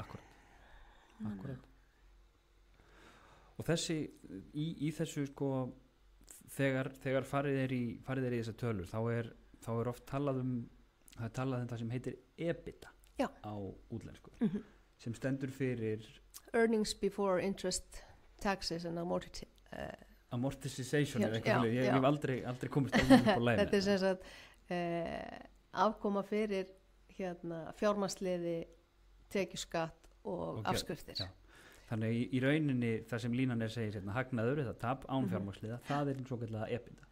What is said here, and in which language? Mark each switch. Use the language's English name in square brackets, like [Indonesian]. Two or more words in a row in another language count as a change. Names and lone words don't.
[Icelandic] Akkurat. Og þessi, í þessu sko, þegar farið er í þessa tölur, þá er oft talað um það sem heitir EBITDA á útlensku, sem stendur fyrir [English] Earnings before interest, taxes and [Icelandic] amortization er eitthvað fyrir, ég hef aldrei komist alveg upp á læna. Þetta er sem sagt afkoma fyrir fjármagnsliði, tekjuskatt og afskriftir. Já. Þannig í rauninni það sem línan segir hagnaður eða tap án fjármagnsliða, það er eins og kallega EBITDA.